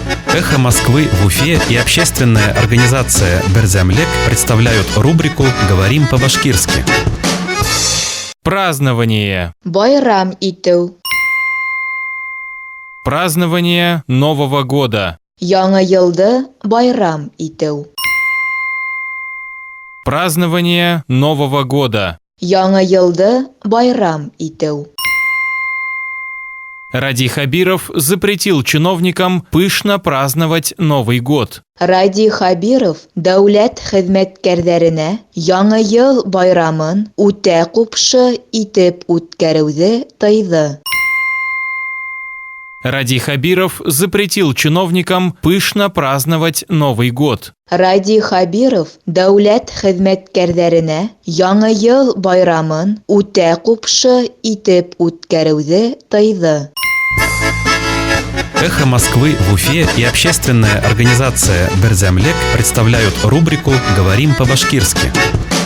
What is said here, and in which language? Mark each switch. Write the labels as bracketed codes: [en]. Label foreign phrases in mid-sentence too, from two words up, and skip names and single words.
[ru] «Эхо Москвы» в Уфе и общественная организация «Берзямлек» представляют рубрику «Говорим по-башкирски». Празднование. [ba] Байрам итү. [ru] Празднование Нового года. [ba] Яңа елды байрам итү. [ru] Празднование Нового года. [ba] Яңа елды байрам итү. [ru] Ради Хабиров запретил чиновникам пышно праздновать Новый год. [ba] Ради Хабиров дәүләт хезмәткәрләренә Яңа ел байрамын үтә купшы итеп үткәрүҙе тыйҙы. [ru] Ради Хабиров запретил чиновникам пышно праздновать Новый год. [ba] Ради Хабиров дәүләт хезмәткәрләренә Яңа ел байрамын үтә купшы итеп үткәрүҙе тыйҙы. [ru] «Эхо Москвы» в Уфе и общественная организация «Берзямлек» представляют рубрику «Говорим по-башкирски».